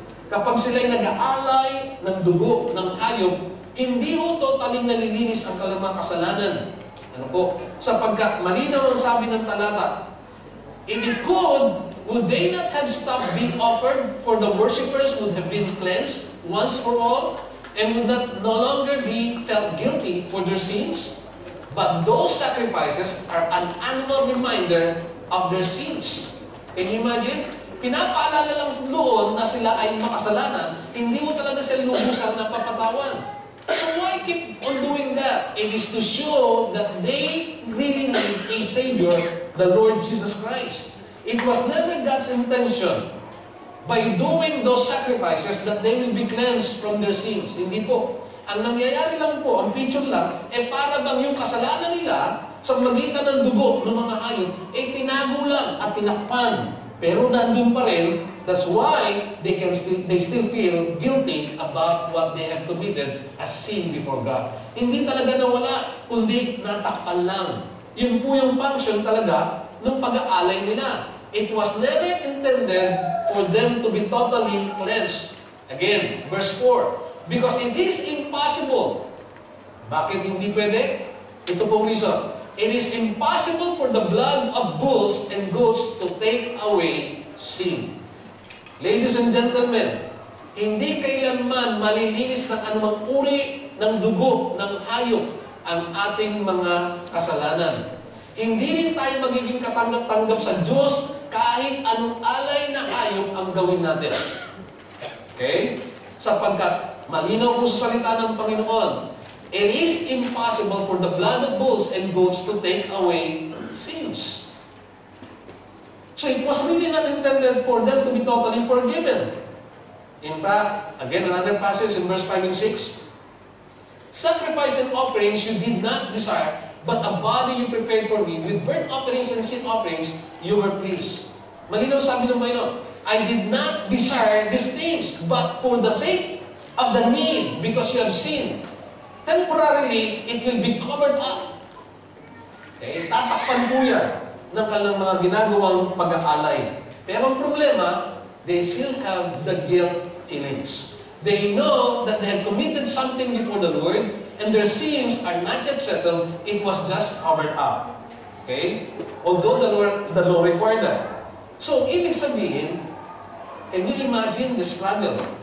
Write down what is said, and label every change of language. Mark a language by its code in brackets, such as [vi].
[tl] Kapag sila'y nag-aalay ng dugo, ng hayop, hindi ho totally nalilinis ang kanilang mga kasalanan. Ano po? Sapagkat malinaw ang sabi ng talata, [en] if it could, would they not have stopped being offered for the worshippers would have been cleansed once for all, and would not no longer be felt guilty for their sins? But those sacrifices are an annual reminder of their sins. Can you imagine? [tl] Pinapaalala lang doon na sila ay makasalanan, hindi mo talaga sila lubusan na papatawan. [en] So why keep on doing that? It is to show that they really need a Savior, the Lord Jesus Christ. It was never God's intention by doing those sacrifices that they will be cleansed from their sins. [tl] Hindi po. Ang nangyayari lang po, ang picture lang, para bang yung kasalanan nila sa magitan ng dugo ng mga hayop, tinago lang at tinakpan. Pero nandun pa rin, [en] that's why they still feel guilty about what they have committed as sin before God. [tl] Hindi talaga nawala, kundi natakpan lang. Yun po yung function talaga ng pag-aalay nila. [en] It was never intended for them to be totally cleansed. Again, verse 4. Because it is impossible. [tl] Bakit hindi pwede? Ito pong [en] reason. It is impossible for the blood of bulls and goats to take away sin. Ladies and gentlemen, [tl] hindi kailanman malilinis ng anumang uri ng dugo ng hayop ang ating mga kasalanan. Hindi rin tayo magiging katanggap-tanggap sa Diyos kahit anong alay na hayop ang gawin natin. [en] Okay? [tl] Sapagkat malinaw po sa salita ng Panginoon, [en] it is impossible for the blood of bulls and goats to take away sins. So it was really not intended for them to be totally forgiven. In fact, again, another passage in verse 5 and 6, sacrifice and offerings you did not desire, but a body you prepared for me. With burnt offerings and sin offerings, you were pleased. [tl] Malinaw sabi ng Panginoon, [en] I did not desire these things, but for the sake of the need, because you have sinned, temporarily, it will be covered up. Okay? [tl] Tatakpan po yan ng kanilang mga ginagawang pag-aalay. Pero ang problema, [en] they still have the guilt feelings. They know that they have committed something before the Lord, and their sins are not yet settled. It was just covered up. Okay? Although the law required that. So, [tl] ibig sabihin, [en] can you imagine the struggle?